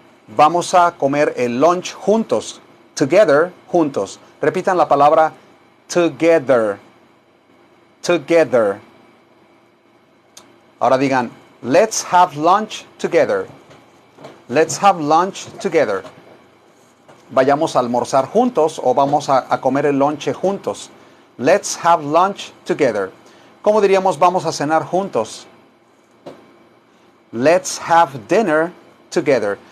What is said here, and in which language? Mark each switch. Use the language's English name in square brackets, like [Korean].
[Spanish] Vamos a comer el lunch juntos. Together, juntos. Repitan la palabra together. Together. Ahora digan, [English] let's have lunch together. [Spanish] Let's have lunch together. Vayamos a almorzar juntos o vamos a comer el lonche juntos. [English] Let's have lunch together. [Spanish] ¿Cómo diríamos vamos a cenar juntos? [English] Let's have dinner together.